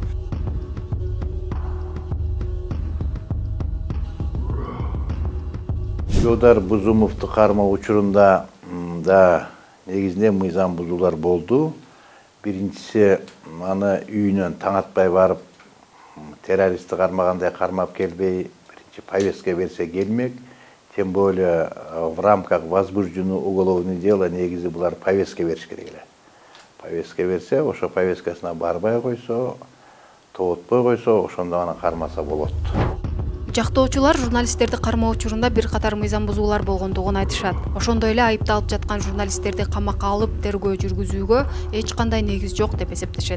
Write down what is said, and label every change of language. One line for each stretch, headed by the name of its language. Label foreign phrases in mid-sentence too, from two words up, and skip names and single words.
Kyrgyz: Жодар Бузумовду кармоо учурунда да негизинде мыйзам бузуулар болду. Биринчиси, аны үйүнөн таң атпай барып, террористти кармагандай кармап келбей, биринчи повестка берсе келмек.
Russian: Тем более в рамках возбужденного уголовного дела
Kyrgyz: негизи булар повестка бериш керек эле. Повестка берсе, ошо повесткасына барбай койсо, тоотпой койсо, ошондо аны кармаса болот. Жактоочулар журналисттерди кармоо учурунда бир катар мыйзам бузуулар болгондугун айтышат. Ошондой эле айыпталып жаткан журналисттерди камакка алып тергөө жүргүзүүгө эч кандай негиз жок деп эсептешет.